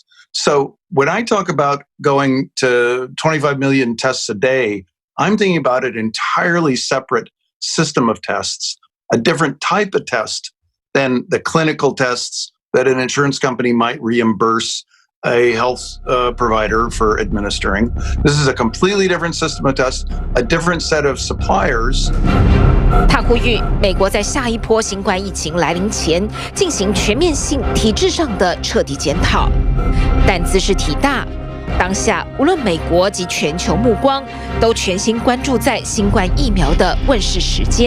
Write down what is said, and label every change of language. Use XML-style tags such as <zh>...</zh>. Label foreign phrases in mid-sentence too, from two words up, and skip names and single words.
<en>So when I talk about going to 25 million tests a day, I'm thinking about an entirely separate system of tests, a different type of test than the clinical tests that an insurance company might reimburse a health provider for administering. This is a completely different system of tests, a different set of suppliers.</en> <zh>他呼籲美國在下一波新冠疫情來臨前進行全面性體制上的徹底檢討，但茲事體大。當下無論美國及全球目光都全心關注在新冠疫苗的問世時間。</zh>